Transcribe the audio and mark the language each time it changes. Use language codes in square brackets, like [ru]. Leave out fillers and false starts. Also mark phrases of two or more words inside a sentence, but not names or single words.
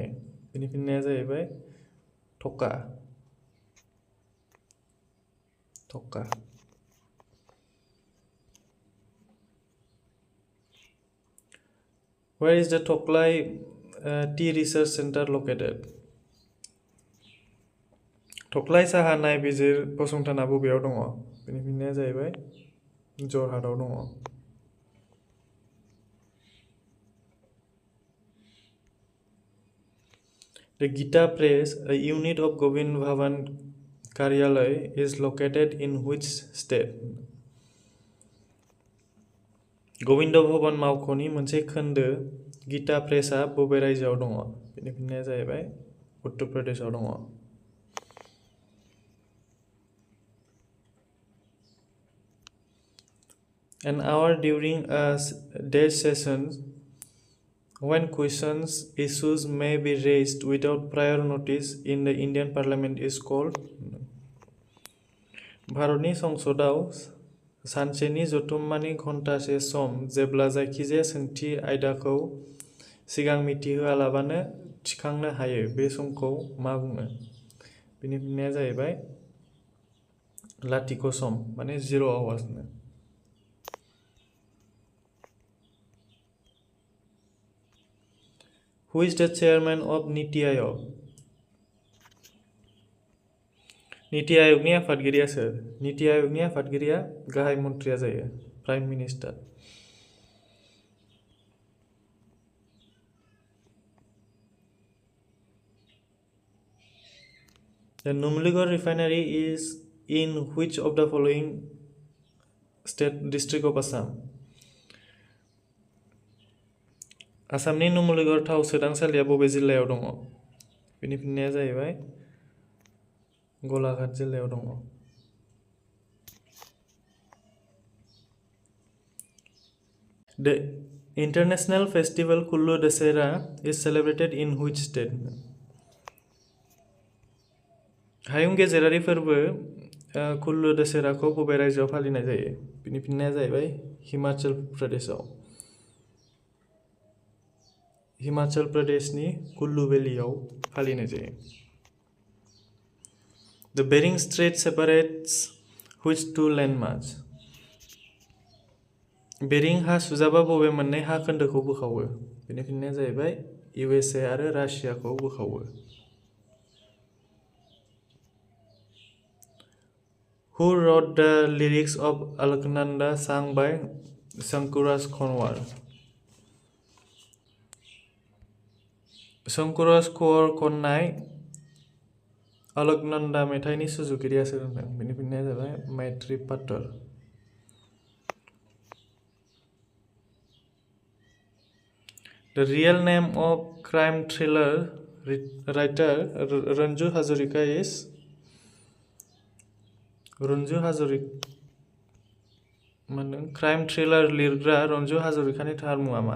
[brx] बेनि फिननाया जाहैबाय थका। [en] Where is the Toklai Tea Research Center located? [brx] थख्लाय साहा नायबिजिर फसंथाना बबेयाव दङ? बेनि फिननाया जाहैबाय जरहाटआव दङ। [en] The Gita Press, a unit of Govind Bhavan Karyalay, is located in which state? [brx] गोविंद भवन मावख'नि मोनसे खोन्दो गीता प्रेसआ बबे रायजोआव दङ? बेनि फिननाया जाहैबाय उत्तर प्रदेशआव दङ। [en] An hour during a day session when questions issues may be raised without prior notice in the Indian Parliament is called? [brx] भारतनि संसदआव सानसेनि जथुम्मानि घन्टासे सम जेब्ला जायखिजाया सोंथि आयदाखौ सिगां मिथिहोआलाबानो थिखांनो हायो बे समखौ मा बुङो? बेनि फिननाया जाहैबाय लाथिख' सम माने 0 hours। [en] Who is the chairman of नीति आयोग? [brx] नीति आयोगनि आफादगिरिया सोर? नीति आयोगनि आफादगिरिया गाहाय मन्थ्रिया जायो, [en] prime minister. The Numligarh refinery is in which of the following district of Assam? [brx] आसामनि नुमलीगढ़ थाव सोदांसालिया बबे जिल्लायाव दङ? बेनि फिननाया जाहैबाय गलाघाट जिल्लायाव दङ। [en] The international festival Kullu Dasera is celebrated in which state? [brx] हायुं गेजेरारि फोरबो कुल्लु दसेराखौ बबे रायजोआव फालिनाय जायो? बेनि फिननाया जाहैबाय हिमाचल प्रदेशआव। हिमाचल प्रदेशनि कुल्लु भेलियाव फालिनाय जायो। [en] The Bering Strait separates which two landmasses? [brx] बेरिं हा सुजाबा बबे मोननै हा खोन्दोखौ बोखावो? बेनि फिननाया जाहैबाय USA आरो रासियाखौ बोखावो। [en] Who wrote the lyrics of Alaknanda sung by Shankuraj Khanwar? [brx] शंकुराज कौर खन्नाय अलकनंदा मेथाइनि सुजुगिरिया सोर होनदों? बेनि फिननाया जाबाय मैत्री पाटर। [en] The real name of crime thriller writer Ranju Hazarika is [brx] क्राइम थ्रिलार लिरग्रा रन्जु हाजरिकानि थार मुङा मा?